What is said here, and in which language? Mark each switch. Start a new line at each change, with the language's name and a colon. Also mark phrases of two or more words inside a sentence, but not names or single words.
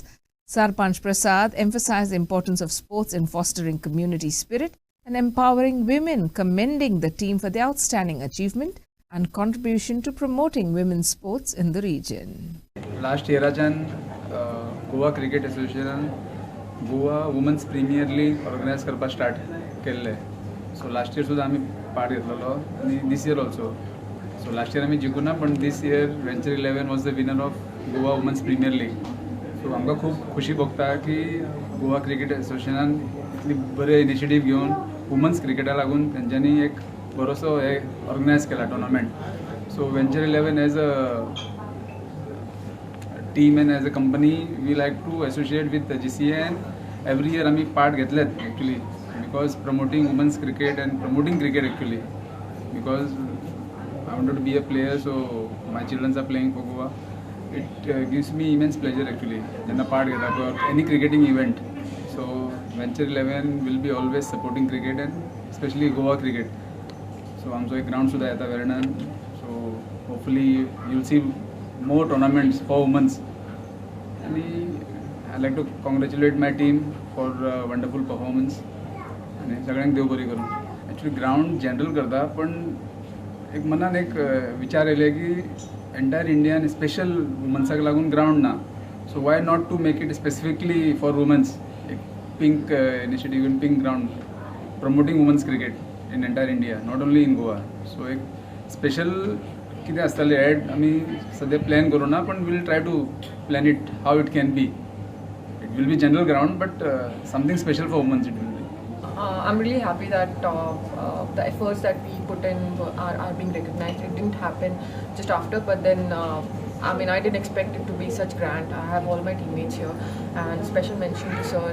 English: Sarpanch Prasad emphasized the importance of sports in fostering community spirit and empowering women, commending the team for their outstanding achievement and contribution to promoting women's sports in the region. Last year, Goa Cricket Association Goa Women's Premier League organize करपाक start केल्ले. So last year
Konkani: सुद्धा आम्ही
English: part
Konkani: घेतलेलो आणि
English: this year also. So last year
Konkani: आम्ही जिंकूना पण
English: this year Venture 11 was the winner of Goa Women's Premier League.
Konkani: So आमकां खूब खुशी भोगता की गोवा क्रिकेट एसोसिएशनान इतली बरे इनिशिएटिव्ह घेवन
English: women's cricket
Konkani: लागून तेंच्यांनी एक बरोसो हे ऑर्गनायज केला टुर्नामेंट.
English: So Venture 11 as a team and as a company we like to associate with the GCA and every year
Konkani: आम्ही part घेतलेत
English: actually because promoting women's cricket and promoting cricket actually because I wanted to be a player, so my children are playing for Goa. It gives me immense pleasure actually when I part घेता for any cricketing event. So Venture 11 will be always supporting cricket and especially Goa cricket.
Konkani: So आमचो एक ground सुद्धा येता वेर्णान.
English: So hopefully you'll see more tournaments for women. And I like to congratulate my team for wonderful performance.
Konkani: And सगळ्यांक देव बरी करूं.
English: Actually ground general
Konkani: करता पण एक मनान एक विचार येयले की
English: entire Indian special
Konkani: women'साक लागून ground ना.
English: So why not to make it specifically for women's? एक pink initiative in pink ground promoting women's cricket in entire India, not only in Goa.
Konkani: So एक special कितें आसतलें एड आमी सद्या प्लॅन करूना पण
English: will try to plan it how it can be. it will be general ground but something special for womens it will be. I'm really happy that the efforts that we put in are being recognized. It didn't happen just after, but then I mean, I didn't expect it to be such grand. I have all my teammates here, and special mention to Sir.